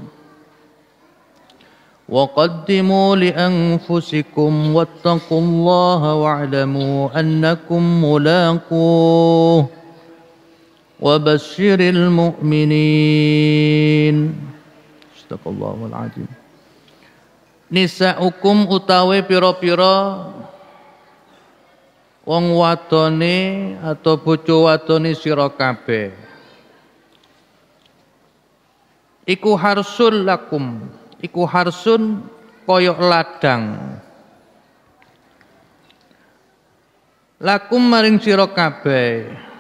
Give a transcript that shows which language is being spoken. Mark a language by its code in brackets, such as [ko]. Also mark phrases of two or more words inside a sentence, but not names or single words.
[ar] وقدموا لأنفسكم واتقوا الله واعلموا أنكم ملاقوه وبشر المؤمنين صدق الله العظيم [jv] Nisa'ukum utawi pira-pira wong wadone atau bojo wadone sira kabeh iku [ar] حرث لكم [jv] iku harsun koyok ladang lakum maring sira kabeh